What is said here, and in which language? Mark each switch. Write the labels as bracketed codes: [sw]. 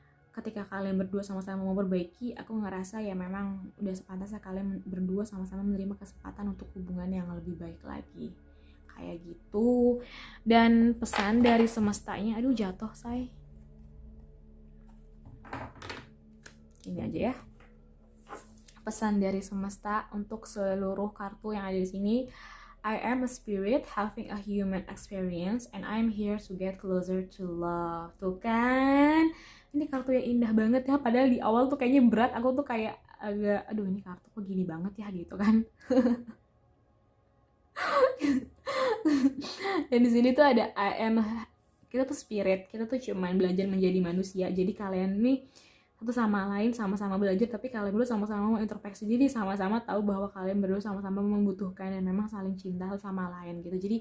[id] Ketika kalian berdua sama-sama mau perbaiki, aku ngerasa ya memang udah sepantasnya kalian berdua sama-sama menerima kesempatan untuk hubungan yang lebih baik lagi, kayak gitu. Dan pesan dari semestanya, aduh jatuh say, ini aja ya. Pesan dari semesta untuk seluruh kartu yang ada di sini. [en] I am a spirit having a human experience and I'm here to get closer to love. [id] Tuh kan, ini kartu yang indah banget ya. Padahal di awal tuh kayaknya berat. Aku tuh kayak agak, aduh ini kartu kok gini banget ya gitu kan. Dan di sini tuh ada I am, kita tuh spirit, kita tuh cuman belajar menjadi manusia. Jadi kalian nih satu sama lain sama-sama belajar, tapi kalian berdua sama-sama mau introspeksi diri, sama-sama tahu bahwa kalian berdua sama-sama membutuhkan dan memang saling cinta sama lain gitu.